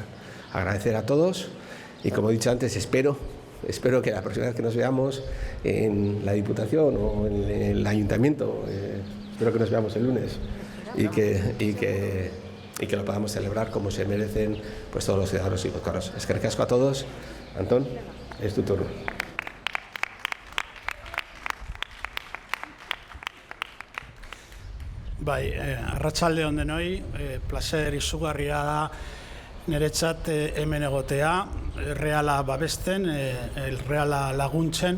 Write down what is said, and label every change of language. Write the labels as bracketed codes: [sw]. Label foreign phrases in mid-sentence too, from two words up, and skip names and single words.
[es] Agradecer a todos, y como he dicho antes, espero que la próxima vez que nos veamos en la Diputación o en el Ayuntamiento, espero que nos veamos el lunes y que lo podamos celebrar como se merecen pues todos los ciudadanos y guipuzcoanos. [eu] Eskerrik asko [es] a todos. Antón, es tu turno. [eu] Bai, arratsalde on denoi, placer izugarria da niretzat hemen egotea, Reala babesten, Reala laguntzen.